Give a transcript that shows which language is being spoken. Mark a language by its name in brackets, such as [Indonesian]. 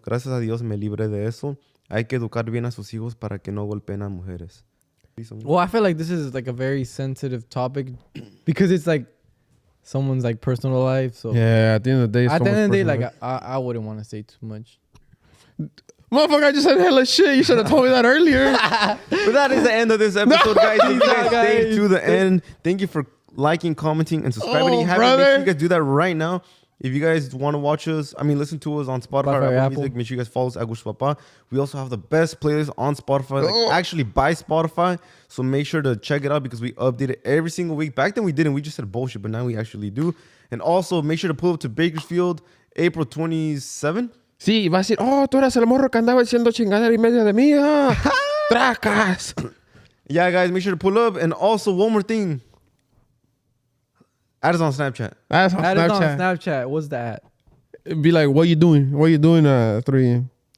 [Spanish] Gracias a Dios me libré de eso. Hay que educar bien a sus hijos para que no golpeen a mujeres. [English] Well, I feel like this is like a very sensitive topic because it's like someone's like personal life. So Yeah, at the end of the day, at the end of the day, like like, I wouldn't want to say too much. motherfucker, I just said hella shit. You should have told me that earlier. But that is the end of this episode, guys. If you guys stayed to the end, thank you for liking, commenting, and subscribing. Oh, If you haven't, make sure you guys do that right now. If you guys want to watch us, listen to us on Spotify or Apple Music, make sure you guys follow us, Agushto Papa. We also have the best playlist on Spotify, like actually by Spotify. So make sure to check it out because we update it every single week. Back then we didn't. We just said bullshit, but now we actually do. And also make sure to pull up to Bakersfield, April 27. [Spanish] Sí, va a decir, oh, tú eras el morro que andaba haciendo chingadera y media de mí. Tracas. [English] Yeah, guys, make sure to pull up. And also one more thing. Add us on Snapchat. That's on Add it on Snapchat. Snapchat. What's that? Be like, what you doing? What you doing at 3 a.m.?